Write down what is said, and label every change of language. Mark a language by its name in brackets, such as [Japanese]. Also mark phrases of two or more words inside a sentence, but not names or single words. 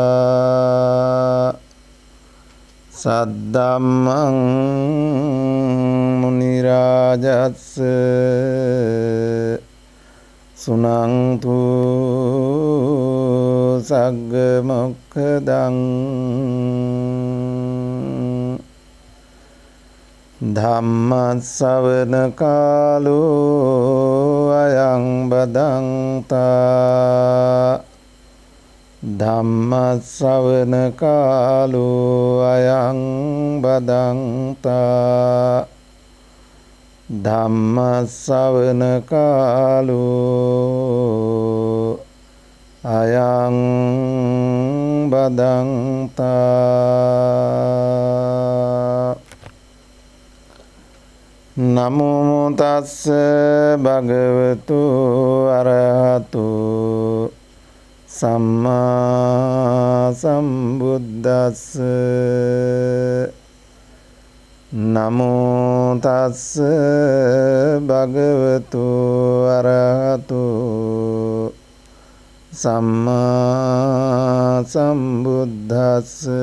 [Pali] สัดดัมมังมุนิราจัสสะสุนังทุสักกมกขดัง ธัมมัสสวนกาโลอายังบดังตา ධම්මස්සවන කාලෝ අයං බදන්තා ධම්මස්සවන කාලෝ අයං බදන්තා නමෝ තස්ස භගවතු අරහතු සම්මා සම්බුද්දස්ස නමෝ තස්ස භගවතු අරහතු සම්මා සම්බුද්දස්ස